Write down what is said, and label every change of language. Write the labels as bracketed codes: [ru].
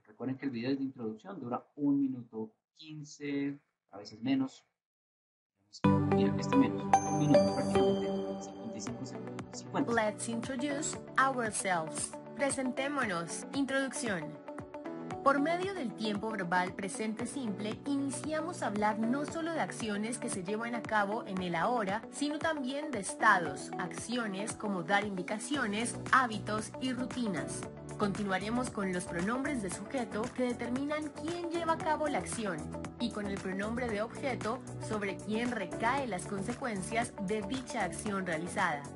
[es] Recuerden que el video es de introducción, dura 1 minuto 15, a veces menos. Mira, este menos, 1 minuto prácticamente, 55 segundos. 50. [en] Let's introduce ourselves. [es] Presentémonos. Introducción. Por medio del tiempo verbal presente simple, iniciamos a hablar no solo de acciones que se llevan a cabo en el ahora, sino también de estados, acciones como dar indicaciones, hábitos y rutinas. Continuaremos con los pronombres de sujeto que determinan quién lleva a cabo la acción y con el pronombre de objeto sobre quién recae las consecuencias de dicha acción realizada.